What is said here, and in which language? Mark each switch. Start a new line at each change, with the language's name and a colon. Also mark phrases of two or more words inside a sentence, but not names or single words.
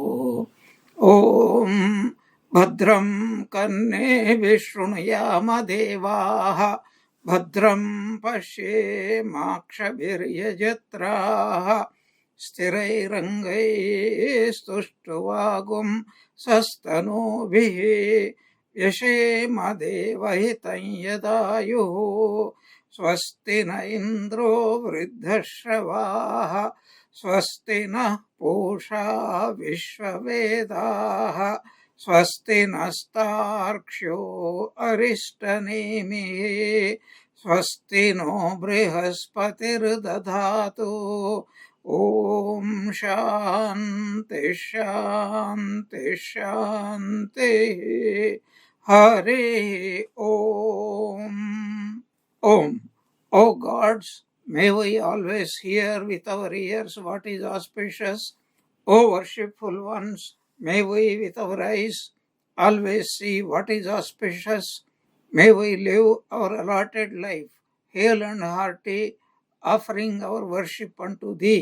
Sanskrit: ಓಂ ಭದ್ರಂ ಕರ್ಣೇಭಿಃ ಶೃಣುಯಾಮ ದೇವಾಃ ಭದ್ರಂ ಪಶ್ಯೇಮಾಕ್ಷಭಿರ್ಯಜತ್ರಾಃ ಸ್ಥಿರೈರಂಗೈಸ್ತುಷ್ಟುವಾಗುಂ ಸಸ್ತನೂಭಿಃ ವ್ಯಶೇಮ ದೇವಹಿತಂ ಯದಾಯುಃ. ಸ್ವಸ್ತಿ ನ ಇಂದ್ರೋ ವೃದ್ಧಶ್ರವಾಃ ಸ್ವಸ್ತಿ ನಃ ಪೂಷಾ ವಿಶ್ವವೇದಾಃ ಸ್ವಸ್ತಿ ನಸ್ತಾರ್ಕ್ಷ್ಯೋ ಅರಿಷ್ಟನೇಮಿಃ ಸ್ವಸ್ತಿ ನೋ ಬೃಹಸ್ಪತಿರ್ದಧಾತು. ಓಂ ಶಾಂತಿ ಶಾಂತಿ ಶಾಂತಿ. ಹರಿ ಓಂ.
English: Om. O gods, may we always hear with our ears what is auspicious. O worshipful ones, may we with our eyes always see what is auspicious. May we live our allotted life, hale and hearty, offering our worship unto Thee.